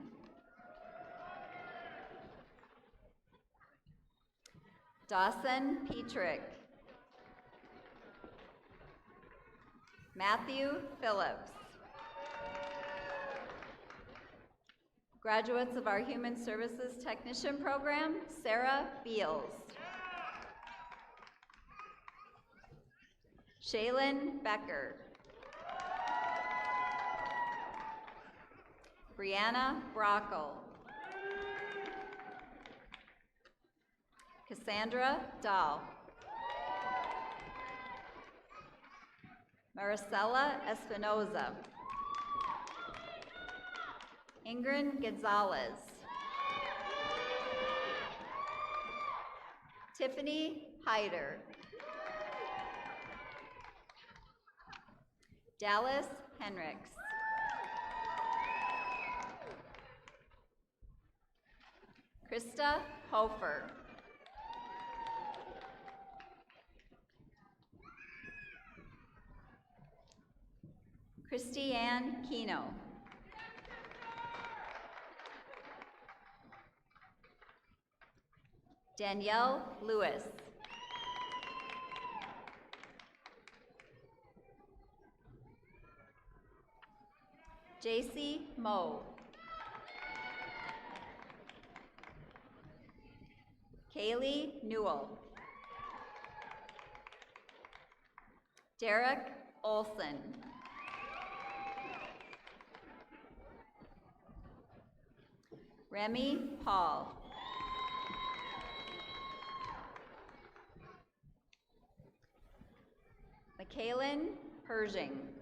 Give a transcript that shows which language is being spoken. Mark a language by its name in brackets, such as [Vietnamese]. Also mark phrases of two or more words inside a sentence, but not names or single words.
[English] Dawson Petrick. Matthew Phillips. Graduates of our Human Services Technician program, Sarah Beals. Shaylin Becker. Brianna Brockle. Cassandra Dahl. Maricela Espinoza. Ingrid Gonzalez. Tiffany Hyder. Dallas Henricks. Krista Hofer. Christiane Keno. Danielle Lewis. JC Moe. Kaylee Newell. Derek Olson. Remy Paul. Mikaelin Pershing.